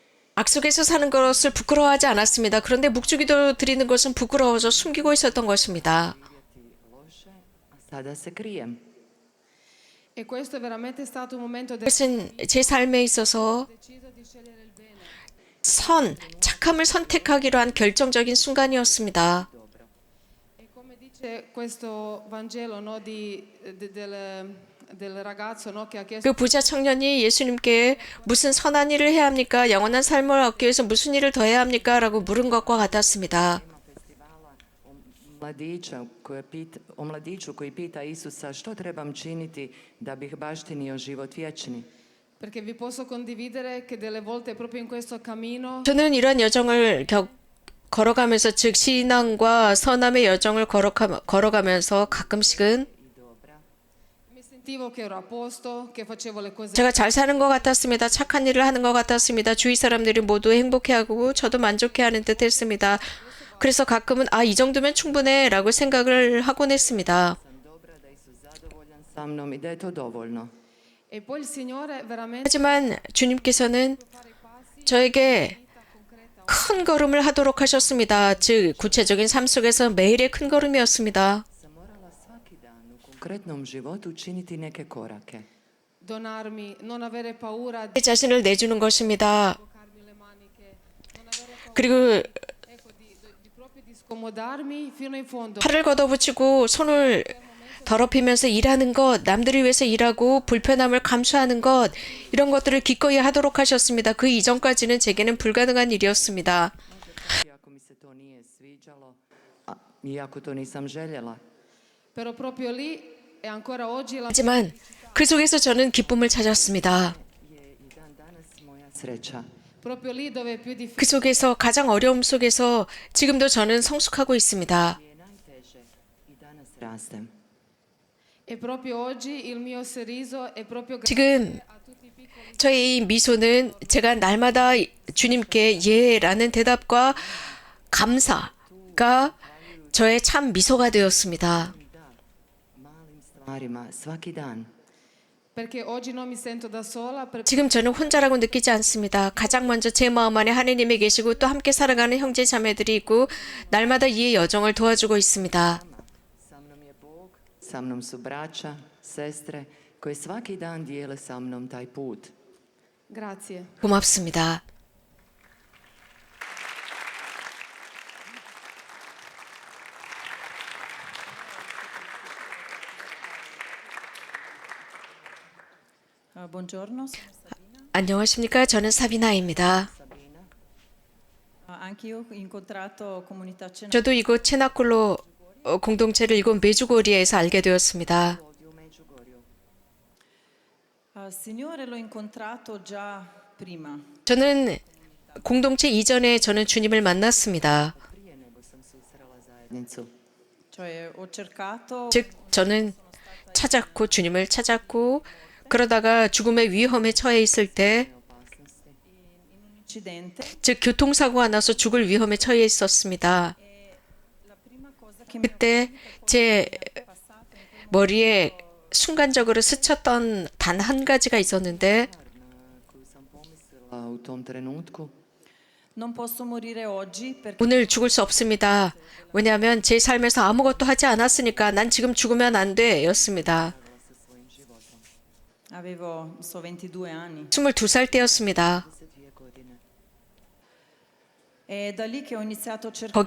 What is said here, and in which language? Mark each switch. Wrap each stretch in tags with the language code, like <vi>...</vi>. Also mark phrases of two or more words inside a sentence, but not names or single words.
<ko>악속에서 사는 것을 부끄러워하지 않았습니다. 그런데 묵주기도 드리는 것은 부끄러워서 숨기고 있었던 것입니다.</ko> <hr>Loše, a sada se krijem.</hr> <it>E questo è veramente stato un momento</it> <ko>그것은 제 삶에 있어서</ko> <it>deciso di scegliere il bene.</it> <ko>착함을 선택하기로 한 결정적인 순간이었습니다.</ko> <it>E come dice questo Vangelo, no, del ragazzo, no, che ha chiesto</it> <ko>그 부자 청년이 예수님께 무슨 선한 일을 해야 합니까? 영원한 삶을 얻기 위해서 무슨 일을 더 해야 합니까? 라고 물은 것과 같았습니다.</ko> <hr>O mladiću koji pita Isusa što trebam činiti da bih baštinio život vječni.</hr> <it>perché vi posso condividere che delle volte proprio in questo cammino</it> <ko>저는 이런 여정을 걸어가면서 즉 신앙과 선함의 여정을 걸어가면서 가끔씩은</ko> <it>mi sentivo che ero a posto, che facevo le cose</it> <ko>제가 잘 사는 것 같았습니다. 착한 일을 하는 것 같았습니다. 주위 사람들이 모두 행복해하고 저도 만족해하는 듯했습니다. 그래서 가끔은 이 정도면 충분해 라고 생각을 하곤 했습니다.</ko> <hr>Sam dobra da je Isus zadovoljan sa mnom i da je to dovoljno.</hr> <it>e poi il Signore veramente</it> <ko>하지만 주님께서는 저에게 큰 걸음을 하도록 하셨습니다. 즉 구체적인 삶 속에서 매일의 큰 걸음이었습니다.</ko> <hr>Sam morala svaki dan u konkretnom životu učiniti neke korake.</hr> <it>donarmi, non avere paura di</it> <ko>제 자신을 내주는 것입니다.</ko> <it>toccarmi le maniche, non avere paura</it> <ko>그리고</ko> <it>ecco, di proprio di scomodarmi fino in fondo.</it> <ko>팔을 걷어붙이고 손을 더럽히면서 일하는 것, 남들을 위해서 일하고 불편함을 감수하는 것, 이런 것들을 기꺼이 하도록 하셨습니다. 그 이전까지는 제게는 불가능한 일이었습니다.</ko> <hr>Iako mi se to nije sviđalo, iako to nisam željela.</hr> <it>Però proprio lì e ancora oggi la</it> <ko>하지만 그 속에서 저는 기쁨을 찾았습니다.</ko> <hr>Je i dan danas moja sreća.</hr> <it>proprio lì dove è più difficile</it> <ko>그 속에서 가장 어려움 속에서 지금도 저는 성숙하고 있습니다.</ko> <hr>Je najteže i danas rastem.</hr> <it>e proprio oggi il mio sorriso è proprio</it> <ko>지금</ko> <it>a tutti i piccoli</it> <ko>저의 이 미소는 제가 날마다 주님께 예라는 대답과 감사가 저의 참 미소가 되었습니다.</ko> <hr>Da, malim stvarima, svaki dan.</hr> <it>perché oggi non mi sento da sola</it> <ko>지금 저는 혼자라고 느끼지 않습니다. 가장 먼저 제 마음 안에 하느님이 계시고 또 함께 살아가는 형제 자매들이 있고 날마다 이 여정을 도와주고 있습니다.</ko> <hr>Sa mnom je Bog, sa mnom su braća, sestre, koje svaki dan dijele sa mnom taj put.</hr> <it>grazie.</it> <ko>고맙습니다.</ko> <it>Buongiorno, sono Sabina.</it> <ko>안녕하십니까? 저는 사비나입니다.</ko> <it>Anch'io ho incontrato Comunità Cenacolo</it> <ko>저도 이곳 체나콜로 공동체를 이곳 메주고리에서 알게 되었습니다.</ko> <hr>Ovdje u Međugorju.</hr> <it>Signore l'ho incontrato già prima.</it> <ko>저는 공동체 이전에 저는 주님을 만났습니다.</ko> <hr>Prije nego sam susrela zajednicu.</hr> <it>Cioè ho cercato</it> <ko>즉 저는 찾았고 주님을 찾았고 그러다가 죽음의 위험에 처해 있을 때,</ko> <hr>Opasnosti.</hr> <it>un incidente.</it> <ko>즉 교통사고가 나서 죽을 위험에 처해 있었습니다.</ko> <it>La prima cosa che mi</it> <ko>그때 제 머리에 순간적으로 스쳤던 단 한 가지가 있었는데</ko> <hr>Na koju sam pomislila u tom trenutku,</hr> <it>non posso morire oggi perché</it> <ko>오늘 죽을 수 없습니다. 왜냐하면 제 삶에서 아무것도 하지 않았으니까 난 지금 죽으면 안 돼 였습니다.</ko> <hr>sa svojim životom.</hr> <it>avevo 22 anni.</it> <ko>22살 때였습니다.</ko> <hr>22 godine.</hr> <it>È da lì che ho iniziato a cercare.</it>